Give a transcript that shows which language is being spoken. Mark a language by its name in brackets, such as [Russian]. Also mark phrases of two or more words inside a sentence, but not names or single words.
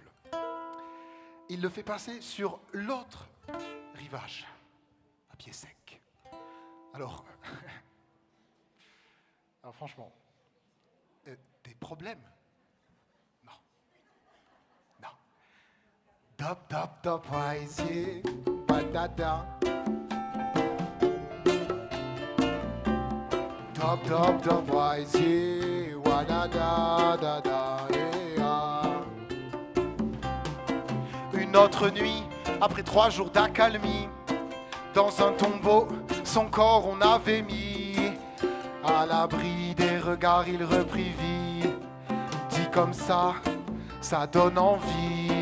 [French] Il le fait passer sur l'autre rivage, à pied sec. Alors franchement, des problèmes? Non. Non. [English] Dub, dub, dub, wise, yeah. Ba-da-da. Dub, dub, dub, wise, yeah. Wa-da-da-da-da, yeah. [French] Une autre nuit, après 3 jours d'accalmie, dans un tombeau, son corps on avait mis. À l'abri des regards, il reprit vie. Dit comme ça donne envie.